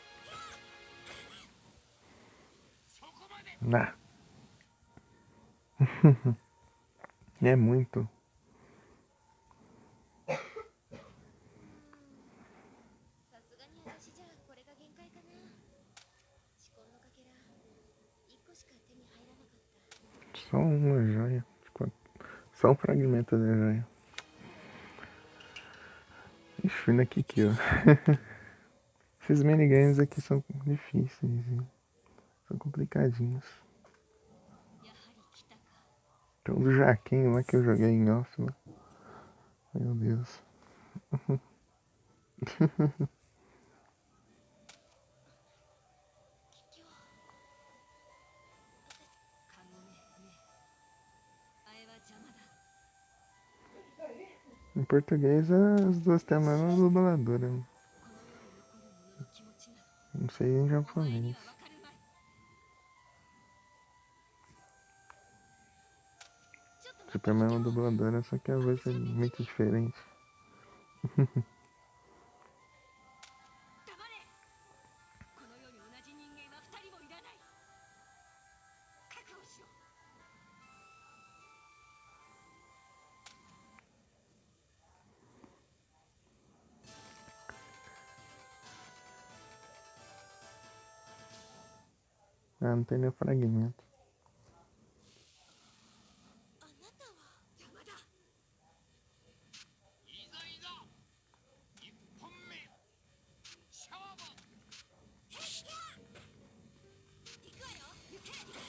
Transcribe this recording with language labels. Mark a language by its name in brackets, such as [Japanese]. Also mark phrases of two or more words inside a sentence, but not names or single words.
[Portuguese] Nah. É muito. [Japanese] さすがに私じゃこれが限界かな。至高のかけら1個しか手に入らなかった。 [Portuguese] Só uma joia. Só um fragmento da joia. Ixi, aqui, ó. Esses minigames aqui são difíceis, hein? São complicadinhos. [Japanese] やはり来たか。 [Portuguese] Tem um do Jaquinho lá que eu joguei em off, né? Meu Deus. [Japanese] カゴメね。あれは邪魔だ。 [Portuguese] Em português, as duas têm a mesma dubladora. [Japanese] この世に残る者の気持ちなど [Portuguese] Não sei em [Japanese] お前に [Portuguese] japonês. [Japanese] はわかるまい。ちょっと待って [Portuguese] Tipo, é a mesma dubladora, só que a voz é muito diferente. [Japanese] 黙れ。この世に同じ人間は2人もいらない。覚悟しろ。 [Portuguese] Ah, não tem nem fragmento. [Japanese] あなたは邪魔だ。いざいざ1本目勝負。行くわよ。行け。